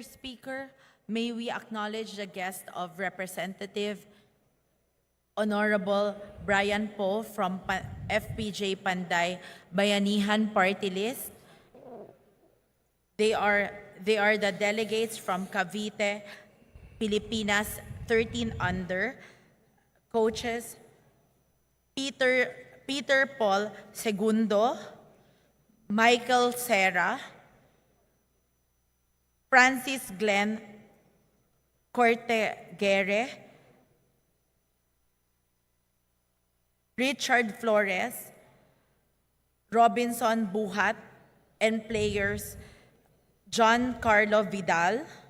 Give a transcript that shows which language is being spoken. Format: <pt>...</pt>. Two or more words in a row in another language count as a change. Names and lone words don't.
<en>Speaker, may we acknowledge the guest of Representative Honorable Brian Poe from FPJ Panday Bayanihan Party List. They are the delegates from Cavite, Pilipinas 13 under, coaches Peter Paul Segundo, Michael Serra, Francis Glenn Cortegere, Richard Flores, Robinson Buhat, and players John Carlo Vidal,</en>